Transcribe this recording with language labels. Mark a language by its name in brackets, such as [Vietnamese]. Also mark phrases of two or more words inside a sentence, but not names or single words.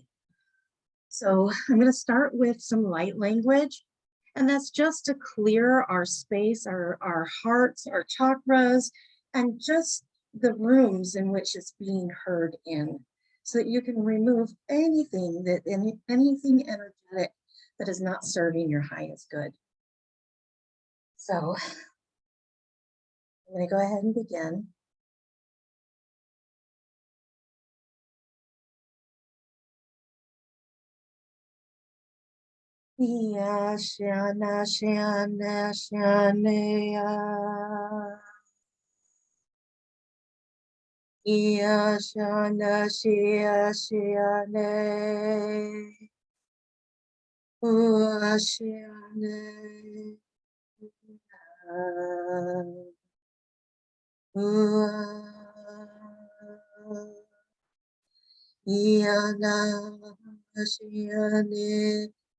[English] So I'm going to start with some light language, and that's just to clear our space, our hearts, our chakras, and just the rooms in which it's being heard in, so that you can remove anything anything energetic that is not serving your highest good. So I'm going to go ahead and begin. Ya shana shana shanaya. Ya shana shia shiane. Shiane. Yana shiane.